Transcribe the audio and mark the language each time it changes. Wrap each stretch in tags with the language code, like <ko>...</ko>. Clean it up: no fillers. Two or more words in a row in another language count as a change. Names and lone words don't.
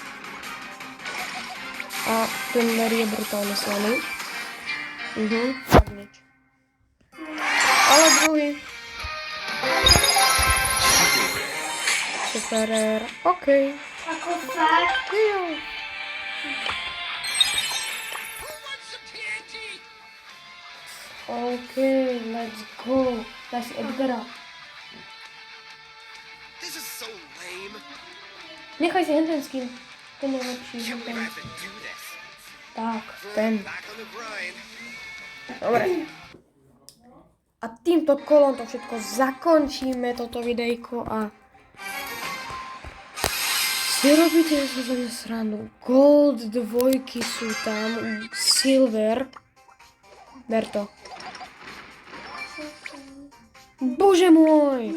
<sk>A ten Larry je brutálne slaný. Tak nič. Ale druhý. Ferrer. OK. Ako fakt? Jo.</sk> <en>OK, let's go.</en> <sk>Daj si Edgara.</sk> <en>This is so lame.</en> <sk>Nechaj si ten skin. Ten je lepší.</sk> <en>Can't believe I</en> <sk>Ten.</sk> <en>have to do this.</en> <sk>Tak, ten.</sk> <en>Back on the grind.</en> <sk>Dobre. A týmto kolom to všetko zakončíme, toto videjko a si robíte sa za mňa srandu. Gold 2 sú tam, silver. Ber to. Bože môj!</sk>